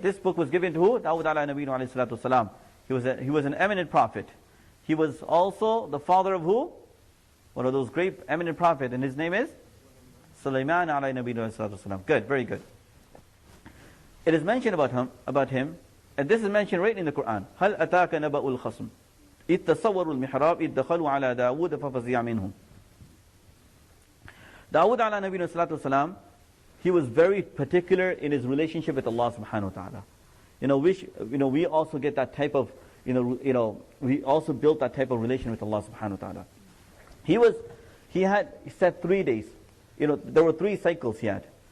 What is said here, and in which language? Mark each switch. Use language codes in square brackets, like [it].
[en] This book was given to who? Dawood alayhi salatu wasalam. He was an eminent prophet. He was also the father of who? One of those great eminent prophets, and his name is Sulaiman alayhi salatu wasalam. Good, very good. It is mentioned about him, and this is mentioned right in the Quran. [ar] هل أتاك نبأ الخصم إذ تصوروا المحراب إذ دخلوا على داود ففزع منهم. [en] Dawood alayhi salatu wasalam, he was very particular in his relationship with Allah subhanahu wa ta'ala. We also get that type of, we also built that type of relation with Allah subhanahu wa ta'ala. He had set 3 days. There were 3 cycles he had.